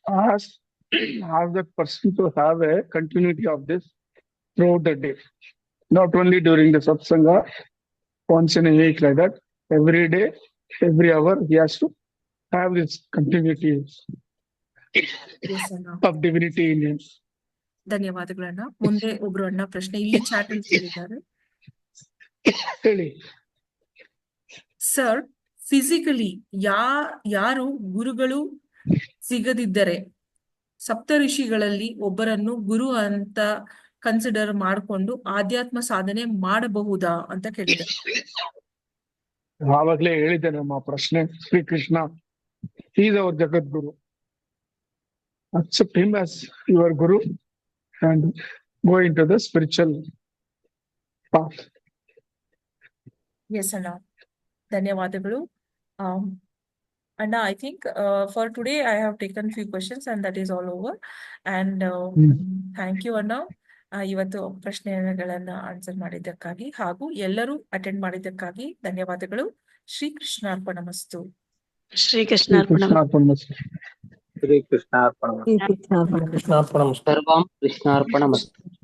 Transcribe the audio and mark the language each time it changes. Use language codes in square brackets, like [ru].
[en] Ask that person to have a continuity of this throughout the day, not only during the satsanga, once in a week like that. Every day, every hour, he has to have this continuity of divinity in him. [kn] ಧನ್ಯವಾದಗಳನ್ನ. ಮುಂದೆ ಒಬ್ರು ಅಣ್ಣ ಪ್ರಶ್ನೆ ಇಲ್ಲಿ chat ಅಲ್ಲಿ ಕೇಳಿದ್ದಾರೆ. Sir, physically ಯಾರು ಗುರುಗಳು ಸಿಗದಿದ್ದರೆ ಸಪ್ತ ಋಷಿಗಳಲ್ಲಿ ಒಬ್ಬರನ್ನು ಗುರು ಅಂತ ಕನ್ಸಿಡರ್ ಮಾಡಿಕೊಂಡು ಆಧ್ಯಾತ್ಮ ಸಾಧನೆ ಮಾಡಬಹುದಾ ಅಂತ ಕೇಳಿದ್ದಾರೆ. ಆವಾಗ್ಲೇ ಹೇಳಿದ್ದೆ ನಮ್ಮ ಪ್ರಶ್ನೆ. Shri Krishna [en] Is our jagadguru. Accept him as your guru and go into the spiritual path. Yes, Anna. [kn] ಧನ್ಯವಾದಗಳು. [en] Anna, I think for today I have taken few questions and that is all over. And thank you, Anna. [kn] ಇವತ್ತು ಪ್ರಶ್ನೆಗಳನ್ನ answer ಮಾಡಿದ್ದಕ್ಕಾಗಿ ಹಾಗೂ ಎಲ್ಲರೂ attend ಮಾಡಿದ್ದಕ್ಕಾಗಿ ಧನ್ಯವಾದಗಳು. [sa] ಶ್ರೀ ಕೃಷ್ಣಾರ್ಪಣಮಸ್ತು. ಶ್ರೀ ಕೃಷ್ಣಾರ್ಪಣಮಸ್ತು. ಶ್ರೀ ಕೃಷ್ಣಾರ್ಪಣಮಸ್ತು. ಕೃಷ್ಣಾರ್ಪಣಮಸ್ತು. ಸರ್ವಂ ಕೃಷ್ಣಾರ್ಪಣಮಸ್ತು.